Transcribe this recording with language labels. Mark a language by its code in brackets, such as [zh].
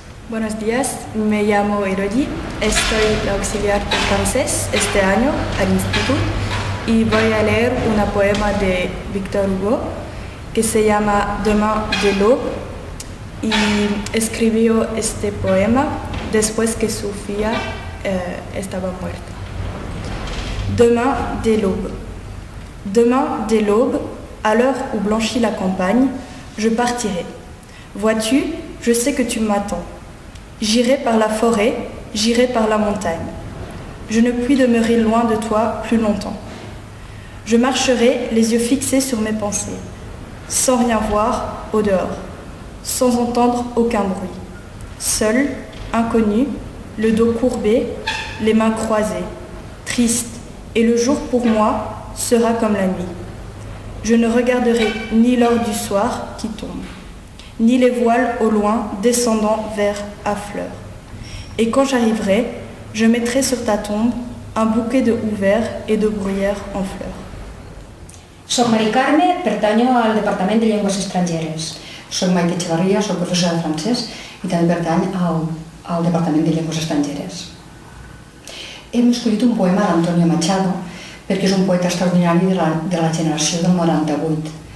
[es] Buenos días, me llamo Elodie, estoy la auxiliar de francés este año al instituto y voy a leer un poema de Victor Hugo que se llama Demain de l'aube y escribió este poema después que Sofía estaba muerta. [fr] Demain de l'aube. Demain de l'aube, à l'heure où blanchit la campagne, je partirai. Vois-tu, je sais que tu m'attends. J'irai par la forêt, j'irai par la montagne. Je ne puis demeurer loin de toi plus longtemps. Je marcherai les yeux fixés sur mes pensées, sans rien voir au dehors, sans entendre aucun bruit. Seul, inconnu, le dos courbé, les mains croisées, triste, et le jour pour moi sera comme la nuit. Je ne regarderai ni l'or du soir qui tombe, ni les voiles au loin descendant vers à fleurs. Et quand j'arriverai, je mettrai sur ta tombe un bouquet de houverts et de bruyères en fleurs. [ca] Soc Mari Carme, pertanyo al Departament de Llengües Estrangeres. Soc Maite Echevarria, soc professora de francès i també pertany al Departament de Llengües Estrangeres. Hem escollit un poema d'Antonio Machado perquè és un poeta extraordinari de la generació del 98.